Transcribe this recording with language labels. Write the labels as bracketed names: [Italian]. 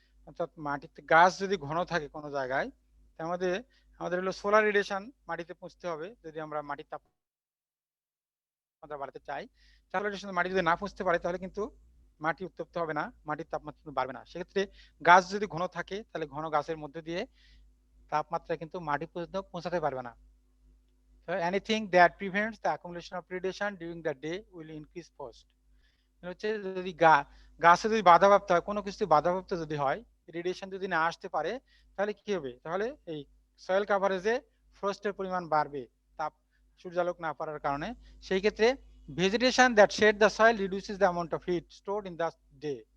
[Bangla] অর্থাৎ মাটিতে গাছ যদি ঘন থাকে কোনো জায়গায়, তার মধ্যে আমাদের হলো সোলার রেডিয়েশন মাটিতে পৌঁছতে হবে যদি আমরা মাটির তাপমাত্রা বাড়াতে চাই। সোলার রেডিয়েশন মাটি যদি না পৌঁছতে পারে তাহলে কিন্তু মাটি উত্তপ্ত হবে না, মাটির তাপমাত্রা বাড়বে না। সেক্ষেত্রে গাছ যদি ঘন থাকে তাহলে ঘন গাছের মধ্যে দিয়ে তাপমাত্রা কিন্তু মাটি পর্যন্ত পৌঁছাতে পারবে না। [English] So anything that prevents the accumulation of radiation during the day will increase frost. [Bangla] হচ্ছে যদি গাছে যদি বাধাপ্রাপ্ত হয়, কোনো কিছু বাধাপ্রাপ্ত যদি হয়, রেডিয়েশন যদি না আসতে পারে, তাহলে কি হবে? তাহলে এই সয়েল কাভারেজে ফ্রস্টের পরিমাণ বাড়বে, তাপ সূর্যালোক না পড়ার কারণে। সেই ক্ষেত্রে [English] Vegetation that shade the soil reduces the amount of heat stored in the day.